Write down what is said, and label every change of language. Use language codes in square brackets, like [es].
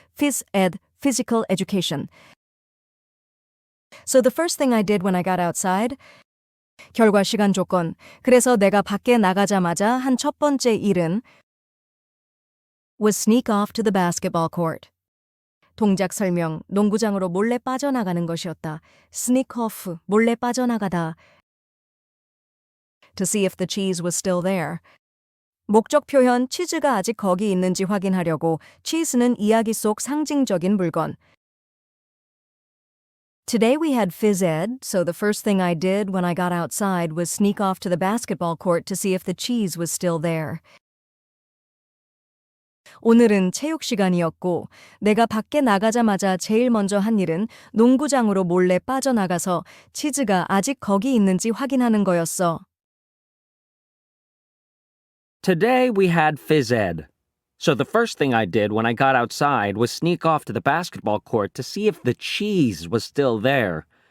[en] Phys ed, physical education. So the first thing I did when I got outside. [ko] 결과 시간 조건. 그래서 내가 밖에 나가자마자 한 첫 번째 일은 [en] was sneak off to the basketball court. [ko] 동작 설명. 농구장으로 몰래 빠져나가는 것이었다. [en] Sneak off, [ko] 몰래 빠져나가다. [en] To see if the cheese was still there. [ko] 목적 표현 치즈가 아직 거기 있는지 확인하려고 치즈는 이야기 속 상징적인 물건. [en] Today we had phys ed, so the first thing I did when I got outside was sneak off to the basketball court to see if the cheese was still there. [ko] 오늘은 체육 시간이었고 내가 밖에 나가자마자 제일 먼저 한 일은 농구장으로 몰래 빠져나가서 치즈가 아직 거기 있는지 확인하는 거였어. [en] Today we had phys ed. So the first thing I did when I got outside was sneak off to the basketball court to see if the cheese was still there.